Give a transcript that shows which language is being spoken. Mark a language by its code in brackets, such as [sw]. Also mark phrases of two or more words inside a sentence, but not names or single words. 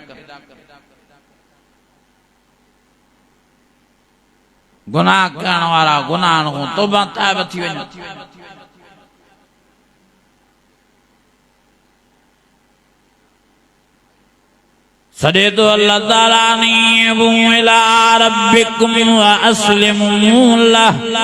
[sd] गुनाह करण वारा गुनाहनि खां तौबा ताइब थी वञनि सॾे तो अल्लाह ताला [ar] أنيبوا إلى ربكم وأسلموا له